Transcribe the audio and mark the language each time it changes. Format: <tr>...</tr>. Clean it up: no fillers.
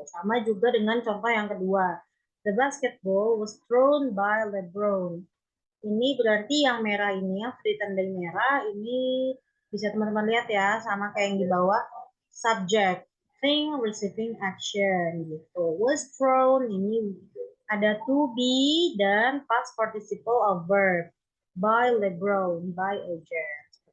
<id>Sama juga dengan contoh yang kedua.</id> <en>The basketball was thrown by LeBron.</en> <id>Ini berarti yang merah ini, yang ditandai merah, ini bisa teman-teman lihat ya, sama kayak yang di bawah.</id> <en>Subject, thing receiving action, gitu. Was thrown,</en> <id>ini ada</id> <en>to be</en> <id>dan</id> <en>past participle of verb by LeBron, by agent.</en>